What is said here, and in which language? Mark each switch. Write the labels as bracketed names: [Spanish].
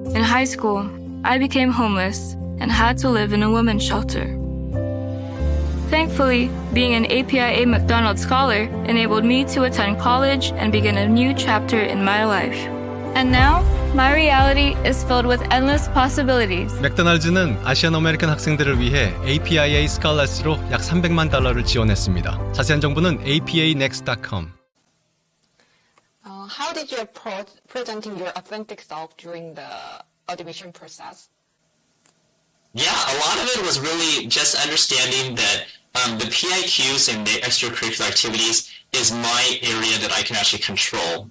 [English] In high school, I became homeless and had to live in a women's shelter. Thankfully, being an APIA McDonald Scholar enabled me to attend college and begin a new chapter in my life. And now, my reality is filled with endless possibilities. [Korean] 맥도날드는 아시안 아메리칸 학생들을 위해 APIA 스칼라스로 약 300만 달러를 지원했습니다. 자세한 정보는 apanext.com. [English] How did you approach presenting your authentic self during the admission process? Yeah, a lot of it was really just understanding that the PIQs and the extracurricular activities is my area that I can actually control.